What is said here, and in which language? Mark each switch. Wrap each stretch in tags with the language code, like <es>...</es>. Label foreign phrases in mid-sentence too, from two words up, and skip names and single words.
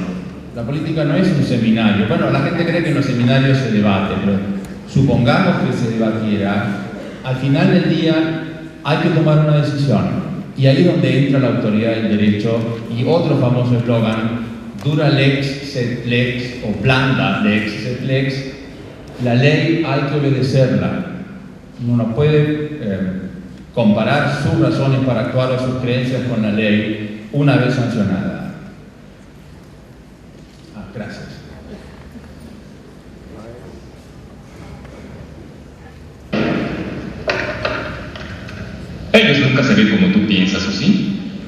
<es>La política no es un seminario. Bueno, la gente cree que en los seminarios se debate, pero supongamos que se debatiera, al final del día hay que tomar una decisión. Y ahí es donde entra la autoridad del derecho y otro famoso eslogan:</es> <la>dura lex sed lex,</la> <es>o</es> <la>blanda lex sed lex.</la> <es>La ley hay que obedecerla. Uno no puede comparar sus razones para actuar o sus creencias con la ley una vez sancionada. Gracias. Ellos nunca se ven como tú piensas, ¿o sí?</es>